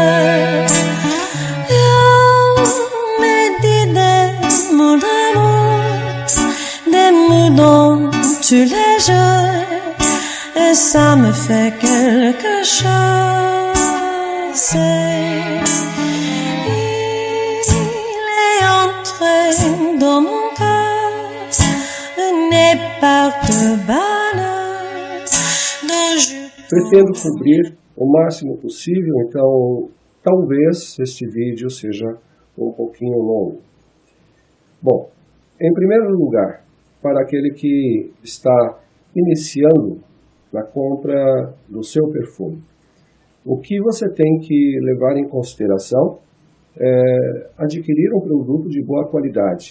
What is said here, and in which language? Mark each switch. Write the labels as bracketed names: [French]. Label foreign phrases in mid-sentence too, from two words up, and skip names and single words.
[French] Il me dit des mots d'amour, des mots dans tous les jours, et ça me fait quelque chose. Il est entré dans mon cœur, une part de bonheur dont je [Portuguese] Pretendo cobrir o máximo possível, então talvez este vídeo seja um pouquinho longo. Bom, em primeiro lugar, para aquele que está iniciando na compra do seu perfume, o que você tem que levar em consideração é adquirir um produto de boa qualidade.